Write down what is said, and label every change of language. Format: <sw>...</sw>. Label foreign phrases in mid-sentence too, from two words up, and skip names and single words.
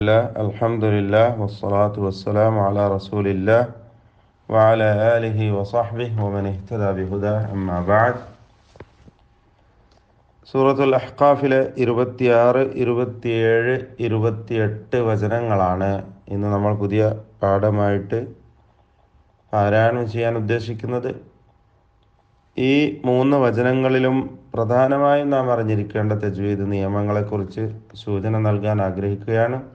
<ar>الحمد لله، والصلاة والسلام على رسول الله وعلى آله وصحبه ومن اهتدى بهداه أما بعد.</ar> <ml>സൂറത്തുൽ അഹ്ഖാഫിലെ 26, 27, 28 വചനങ്ങളാണ് ഇന്ന് നമ്മൾ പുതിയ പാഠമായിട്ട് പാരായണം ചെയ്യാൻ ഉദ്ദേശിക്കുന്നത്. ഈ 3 വചനങ്ങളിലും പ്രധാനമായും നാം അറിഞ്ഞിരിക്കേണ്ട തജ്വീദ് നിയമങ്ങളെക്കുറിച്ച് സൂചന നൽകാൻ ആഗ്രഹിക്കുകയാണ്.</ml>